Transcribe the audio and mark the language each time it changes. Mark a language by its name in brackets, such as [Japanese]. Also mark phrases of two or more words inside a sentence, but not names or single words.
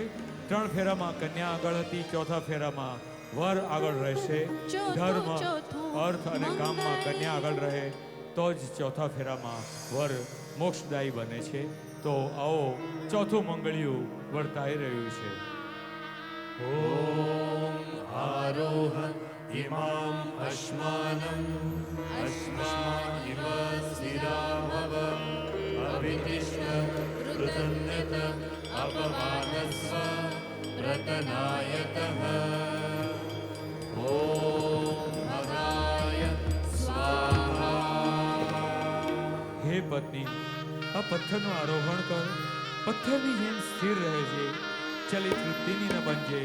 [Gujarati] 3 ફેરામાં કન્યા આગળ હતી, ચોથા ફેરામાં વર આગળ રહેશે. ધર્મ, અર્થ અને કામમાં કન્યા આગળ રહે તો જ ચોથા ફેરામાં વર મોક્ષદાયી બને છે. તો આવો ચોથું મંગળિયું વર્તાઈ રહ્યું છે. [Sanskrit] ॐ आरोह इमाम् अश्मानम् अश्मानिव स्थिरामव अभितिष्ठ कृतन्यत अपमानस्व प्रतनायतः ॐ भगाय स्वाहा [Gujarati] હે પત્ની, આ પથ્થરનું આરોહણ કર. પથ્થરની જેમ સ્થિર રહે છે, ચલિત વૃત્તિની ન બનજે.